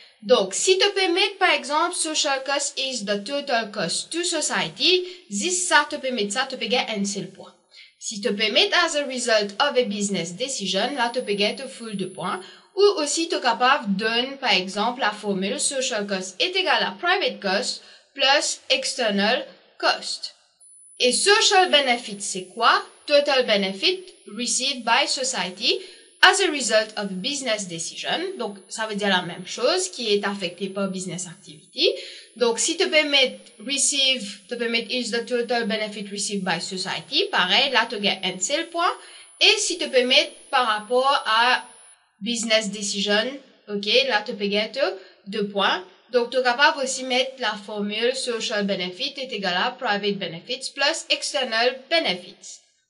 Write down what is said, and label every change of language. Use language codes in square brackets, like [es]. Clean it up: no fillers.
[fr] Donc, si tu peux mettre, par exemple, [en] social cost is the total cost to society, [fr] ça te permet ça, tu peux gagner un seul point. Si tu peux mettre [en] as a result of a business decision, [fr] là, tu peux gagner un full de points. Ou aussi, tu es capable de donner, par exemple, la formule social cost est égal à private cost plus external cost. Et social benefit, c'est quoi? [en] Total benefit received by society as a result of business decision. [fr] Donc, ça veut dire la même chose qui est affecté par business activity. Donc, si tu peux mettre receive, tu peux mettre [en] is the total benefit received by society. [fr] Pareil, là, tu gagnes un seul point. Et si tu peux mettre par rapport à business decision, ok, là, tu peux gagner 2 points. Donc, tu es capable aussi mettre la formule social benefit est égal à private benefits plus external benefits.